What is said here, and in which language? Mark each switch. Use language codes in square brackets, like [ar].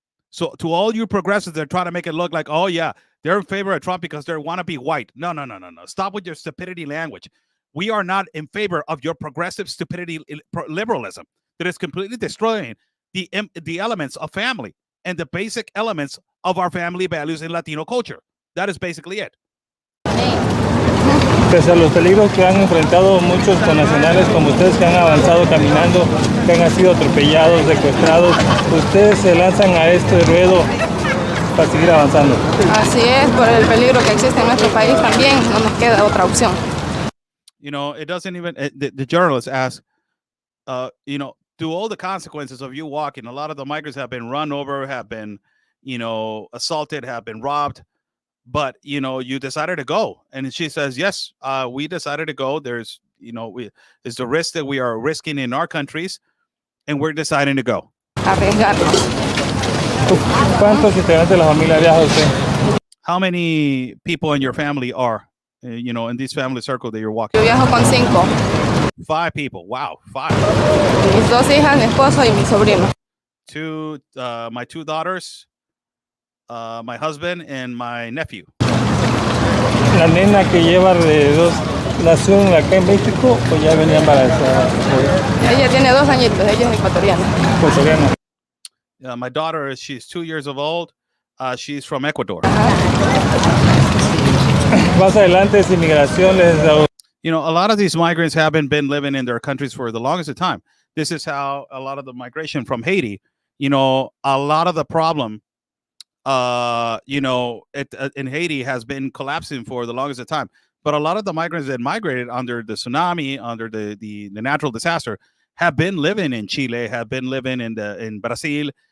[en] So to all you progressives, they're trying to make it look like, oh, yeah, they're in favor of Trump because they want to be white. No. Stop with your stupidity language. We are not in favor of your progressive stupidity liberalism that is completely destroying the elements of family and the basic elements of our family values in Latino culture. That is basically it. [es] Pese a los peligros que han enfrentado muchos connacionales como ustedes que han avanzado caminando, que han sido atropellados, secuestrados, ustedes se lanzan a este ruedo para seguir avanzando. Así es, por el peligro que existe en nuestro país también no nos queda otra opción. [en] It doesn't even, the journalist asks, do all the consequences of you walking, a lot of the migrants have been run over, have been, assaulted, have been robbed. But, you decided to go. And she says, yes, we decided to go. There's, it's the risk that we are risking in our countries. And we're deciding to go. [es] Arriesgarnos. ¿Cuántos integrantes de la familia viaja usted? [en] How many people in your family are, in this family circle that you're walking? [es] Yo viajo con 5. [en] 5 people. Wow. 5. [es] Mis 2 hijas, mi esposo y mi sobrino. [en] My 2 daughters. My husband and my nephew. [es] La nena que lleva de 2 nació acá en México o ya venía embarazada. Ella tiene 2 añitos, ella es ecuatoriana. [en] My daughter, she's 2 years old. She's from Ecuador. [es] Más adelante es inmigración. [en] A lot of these migrants haven't been living in their countries for the longest of time. This is how a lot of the migration from Haiti, a lot of the problem in Haiti has been collapsing for the longest of time. But a lot of the migrants that migrated under the tsunami, under the natural disaster, have been living in Chile, have been living in Brazil.